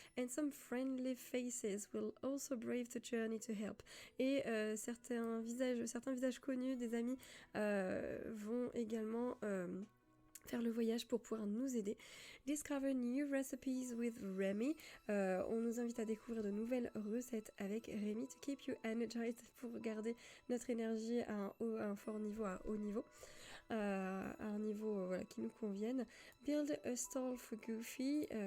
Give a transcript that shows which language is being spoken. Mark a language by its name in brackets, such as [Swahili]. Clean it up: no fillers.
[English] And some friendly faces will also brave the journey to help. [French] Et certains visages connus des amis vont également faire le voyage pour pouvoir nous aider. [English] Discover new recipes with Remy. [French] On nous invite à découvrir de nouvelles recettes avec Remy [English] to keep you energized, [French] pour garder notre énergie à un fort niveau, à haut niveau. À un niveau qui nous convienne. [English] Build a stall for Goofy.